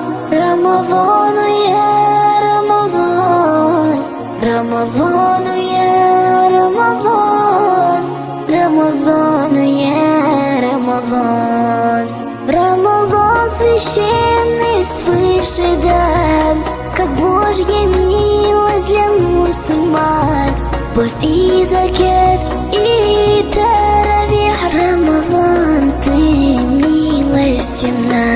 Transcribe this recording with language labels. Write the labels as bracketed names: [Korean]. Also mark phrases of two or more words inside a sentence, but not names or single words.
[Arabic] رمضان يا رمضان، رمضان يا رمضان، رمضان يا رمضан. [Russian] Рамазан священный свыше дан, как Божья милость для мусульман. Пост и закат и таравих, Рамазан, ты милостив нам.